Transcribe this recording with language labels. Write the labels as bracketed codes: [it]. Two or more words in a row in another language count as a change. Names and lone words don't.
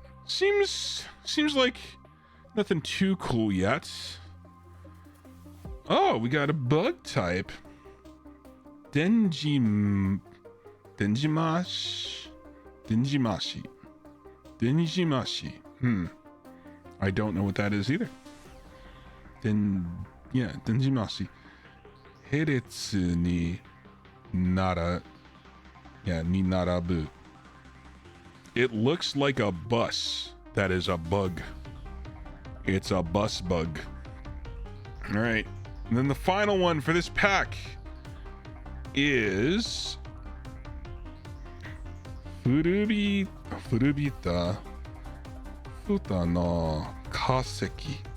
[en] Seems like nothing too cool yet. Oh, we got a bug type. Denjimashi. I don't know what that is either. [ja] Denjimashi. Heretsu ni nara. Yeah, ni narabu. [en] It looks like a bus. That is a bug. It's a bus bug. All right. And then the final one for this pack is Furubita Futa no kaseki.